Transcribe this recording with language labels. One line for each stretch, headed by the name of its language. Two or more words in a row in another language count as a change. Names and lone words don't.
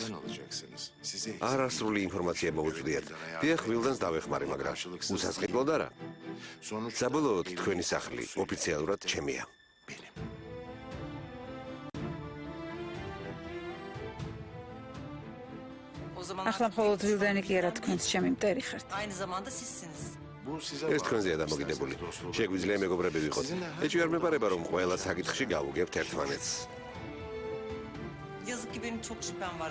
Turkish: Benden alacaksınız. Size
Georgian: არასრული ინფორმაცია მოგუწვდიათ. დიახ, ვილდანს დავეხმარი, მაგრამ უსასყიდლოდ არა.
Turkish: sonuç
Georgian: საბოლოოდ თქვენი სახლი ოფიციალურად ჩემია.
Turkish: benim.
Georgian: ახლა მხოლოდ ვილდანი კი არა თქვენს ჩემი მტერი ხართ.
Turkish: Aynı zamanda sizsiniz. Bu size
Georgian: ეს თქვენზეა დამოკიდებული. შეგვიძლია მეგობრები ვიყოთ. ეჭვი არ მეპარება, რომ ყველა საკითხში გავუგებთ ერთმანეთს.
Turkish: Yazık ki benim çok şüphem var.